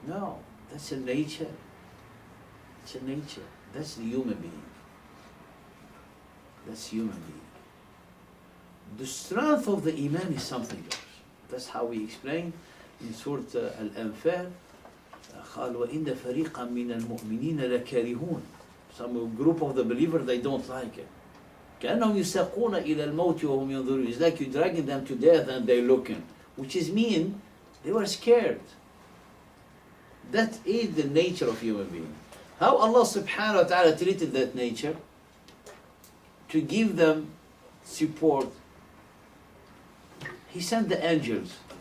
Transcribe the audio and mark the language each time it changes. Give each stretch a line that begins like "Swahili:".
English: No, that's a nature. It's a nature. That's the human being. That's human being. The strength of the iman is something else. That's how we explain in Surah Al-Anfal.
Arabic: قال وإن فريقا من المؤمنين لكارهون.
English: Some group of the believers, they don't like it.
Arabic: كأنهم يساقون إلى الموت وهم ينظرون.
English: It's like you're dragging them to death and they're looking, which is mean they were scared. That is the nature of human being. How Allah subhanahu wa ta'ala treated that nature? To give them support, He sent the angels.